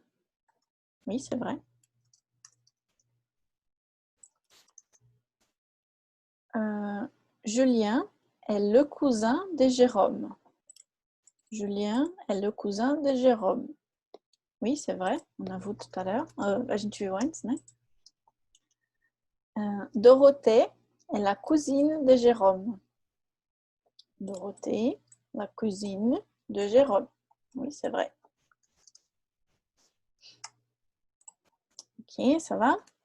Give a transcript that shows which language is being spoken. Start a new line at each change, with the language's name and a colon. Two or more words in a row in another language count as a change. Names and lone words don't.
French: Oui, c'est vrai. Julien est le cousin de Jérôme. Julien est le cousin de Jérôme. Oui, c'est vrai. On a vu tout à l'heure.
Portuguese: A gente viu antes, né?
French: Dorothée est la cousine de Jérôme. Dorothée, la cousine de Jérôme. Oui, c'est vrai. Ok, ça va?